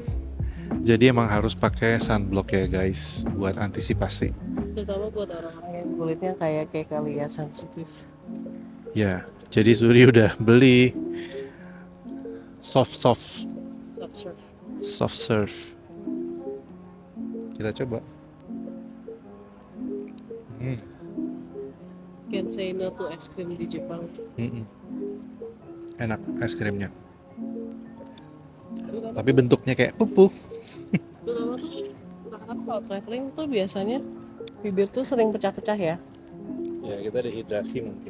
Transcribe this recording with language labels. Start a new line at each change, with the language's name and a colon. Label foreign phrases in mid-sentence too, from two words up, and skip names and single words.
Indonesian: Jadi emang harus pakai sunblock ya guys, buat antisipasi. Terutama buat orang-orang yang kulitnya kayak kali ya, sensitif. Ya, jadi Suri udah beli soft
English: Soft serve.
Indonesian: Kita coba.
English: Can't say no to
Indonesian: es krim di Jepang. Enak es krimnya, tapi bentuknya kayak pupuk. Terutama tuh entah kenapa kalau traveling tuh biasanya bibir tuh sering pecah-pecah ya. Ya kita dehidrasi mungkin.